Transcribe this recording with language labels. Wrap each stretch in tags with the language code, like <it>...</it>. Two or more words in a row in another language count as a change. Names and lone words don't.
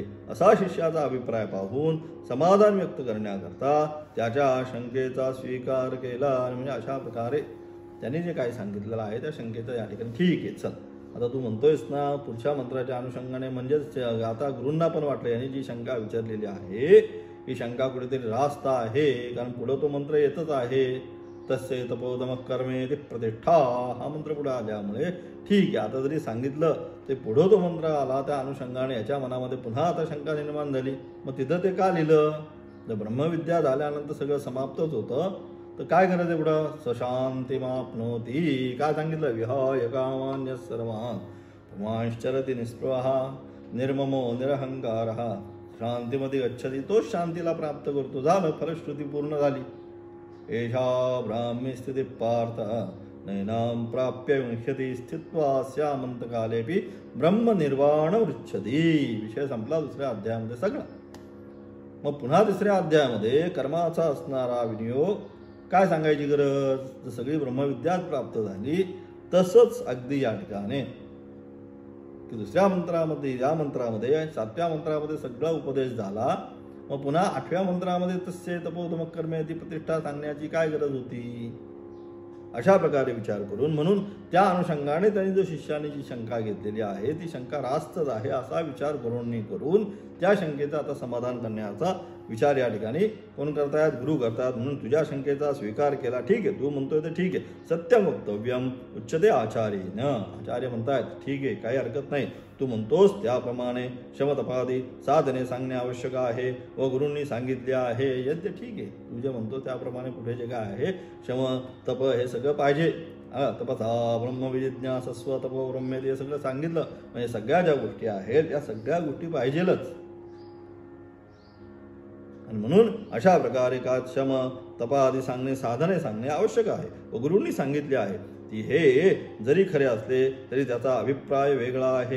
<mr>असा शिष्याचा अभिप्राय पाहून समाधान व्यक्त करण्याकरता त्याच्या शंकेचा स्वीकार केला. म्हणजे अशा प्रकारे त्यांनी जे काही सांगितलेलं आहे त्या शंकेचं या ठिकाणी ठीक आहे, चल आता तू म्हणतोयस ना पुढच्या मंत्राच्या अनुषंगाने, म्हणजेच आता गुरूंना पण वाटलं यांनी जी शंका विचारलेली आहे ही शंका कुठेतरी रास्त आहे. कारण पुढं तो मंत्र येतच आहे.</mr> <sa>तस्य तपोदम कर्मेति प्रतिष्ठा.</sa> <mr>हा मंत्र पुढे आल्यामुळे ठीक आहे, आता जरी सांगितलं ते पुढं तो मंत्र आला, त्या अनुषंगाने याच्या मनामध्ये पुन्हा आता शंका निर्माण झाली. मग तिथं ते का लिहिलं? जर ब्रह्मविद्या झाल्यानंतर सगळं समाप्तच होतं, तर काय करायचं पुढं? सशांतिमाप्नोती. काय सांगितलं?</mr> <sa>विहाय कामान्य सर्वान् पुमांश्चरति निःस्पृहः निर्ममो निरहंकारः शांतीमध्ये गच्छति.</sa> <mr>तोच शांतीला प्राप्त करतो. झालं, फलश्रुती पूर्ण झाली.</mr> <sa>एषा ब्राह्मी स्थिती पार्थ नैनां प्राप्य विंशती स्थित्वा स्यामंतकालेपि ब्रह्मनिर्वाण वृच्छति.</sa> <mr>विषय संपला दुसऱ्या अध्यायामध्ये सगळा. मग पुन्हा तिसऱ्या अध्यायामध्ये कर्माचा असणारा विनियोग काय सांगायची गरज? जर सगळी ब्रह्मविद्याच प्राप्त झाली, तसंच अगदी या ठिकाणी की दुसऱ्या मंत्रामध्ये, या मंत्रामध्ये 7व्या मंत्रामध्ये सगळा उपदेश झाला. मग पुन्हा 8व्या मंत्रामध्ये</mr> <sa>तस्य तपोधम कर्मेति प्रतिष्ठा</sa> <mr>सांगण्याची काय गरज होती? अशा प्रकारे विचार करून, म्हणून त्या अनुषंगाने त्यांनी जो शिष्याने जी शंका घेतलेली आहे ती शंका रास्तच आहे असा विचार करून त्या शंकेचं आता समाधान करण्याचा विचार या ठिकाणी कोण करतायत? गुरु करतात. म्हणून तुझ्या शंकेचा स्वीकार केला, ठीक आहे, तू म्हणतोय तर ठीक आहे.</mr> <sa>सत्यम वक्तव्यम उच्चते आचार्येन.</sa> <mr>आचार्य म्हणतायत ठीक आहे, काही हरकत नाही, तू म्हणतोस त्याप्रमाणे शमतपादी साधने सांगणे आवश्यक आहे व गुरूंनी सांगितले आहे. यद्य ठीक आहे, तू जे म्हणतो त्याप्रमाणे पुढे जे काय आहे शम तप हे सगळं पाहिजे.</mr> <sa>तपसा ब्रह्मविजिज्ञासस्व तपो ब्रह्मेति</sa> <mr>हे सगळं सांगितलं. म्हणजे सगळ्या ज्या गोष्टी आहेत या सगळ्या गोष्टी पाहिजेलच. आणि म्हणून अशा प्रकारे का शम तपादी सांगणे साधने सांगणे आवश्यक आहे व गुरूंनी सांगितले आहे. ती हे जरी खरे असले तरी त्याचा अभिप्राय वेगळा आहे.</mr>